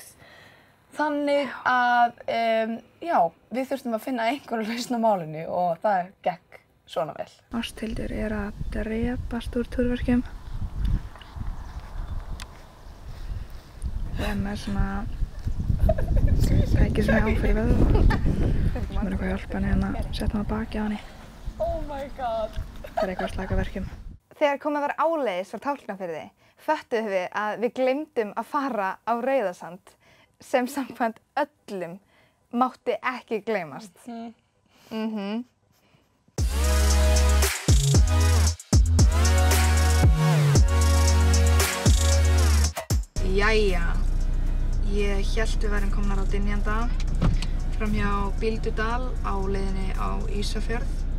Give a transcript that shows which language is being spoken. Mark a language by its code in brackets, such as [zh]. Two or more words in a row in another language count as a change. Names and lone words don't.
[is] Þannig að, við þurftum að finna einhverja lausn á málinu og það gekk svona vel. Ásthildur er að drepast úr túrverkjum. Við erum með svona tæki sem ég á fyrir vöðva. Sem er eitthvað að hjálpa henni að setja hann á baki á henni. [en] Oh my god. [is] Það er eitthvað að slaka verkjum. Þegar komið var áleiðis frá Tálknafirði, föttuðum við að við gleymdum að fara á Rauðasand sem samkvæmt öllum mátti ekki gleymast. Jæja, ég hélt við værum komnar á Dynjanda framhjá Bíldudal á leiðinni á Ísafjörð.